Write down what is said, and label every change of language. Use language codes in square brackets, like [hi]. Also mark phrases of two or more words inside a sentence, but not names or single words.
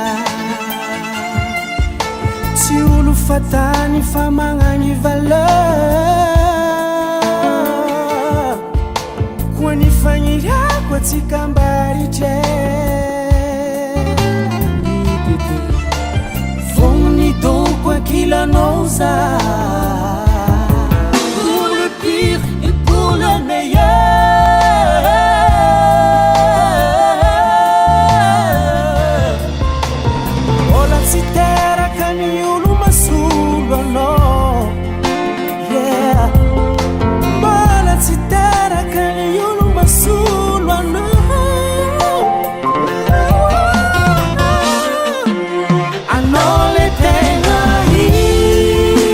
[mg] Tsy olo fatany fa magnany valeur Koa ny fagniriako atsika mbaritry Vogny doko ankilanao za [fr] Pour le pire et pour le meilleur [mg] Ola tsy teraka ny olo masolo anao Yeah Ola tsy teraka ny olo masolo anao Anao le tegna